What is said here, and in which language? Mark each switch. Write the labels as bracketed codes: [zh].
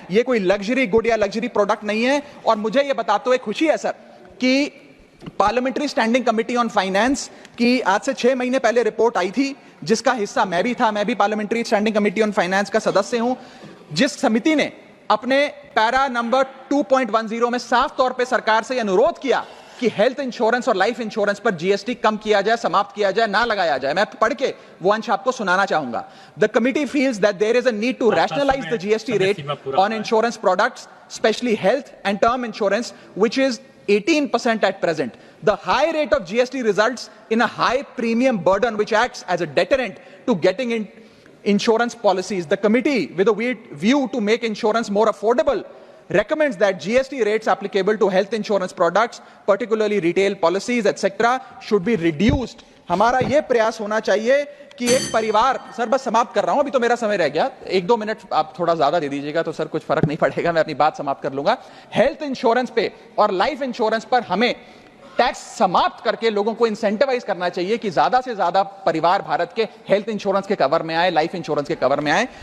[hi] ये कोई luxury good या लग्जरी प्रोडक्ट नहीं है। और मुझे यह बताते हुए खुशी है सर कि parliamentary standing committee on finance की आज से 6 महीने पहले रिपोर्ट आई थी, जिसका हिस्सा मैं भी था। मैं भी parliamentary standing committee on finance का सदस्य हूं, जिस समिति ने अपने पैरा नंबर 2.10 में साफ तौर पे सरकार से अनुरोध किया कि हेल्थ इंश्योरेंस और लाइफ इंश्योरेंस पर जीएसटी कम किया जाए, समाप्त किया जाए, ना लगाया जाए। मैं पढ़ के वो अंश आपको सुनाना चाहूंगा। [en] The committee feels that there is a need to rationalise the GST rate on insurance products, specially health and term insurance, which is 18% at present. The high rate of GST results in a high premium burden which acts as a deterrent to getting in insurance policies. The committee, with a view to make insurance more affordable, recommends that GST rates applicable to health insurance products, particularly retail policies, etc., should be reduced. [hi] हमारा यह प्रयास होना चाहिए कि एक परिवार, sir बस समाप्त कर रहा हूं, अभी तो मेरा समय रह गया, 1-2 मिनट आप थोड़ा ज्यादा दे दीजिएगा तो सर कुछ फर्क नहीं पड़ेगा, मैं अपनी बात समाप्त कर लूंगा। हेल्थ इंश्योरेंस पे और लाइफ इंश्योरेंस पर हमें टैक्स समाप्त करके लोगों को इंसेंटिवाइज करना चाहिए कि ज्यादा से ज्यादा परिवार भारत के हेल्थ इंश्योरेंस के कवर में आए, लाइफ इंश्योरेंस के कवर में आए।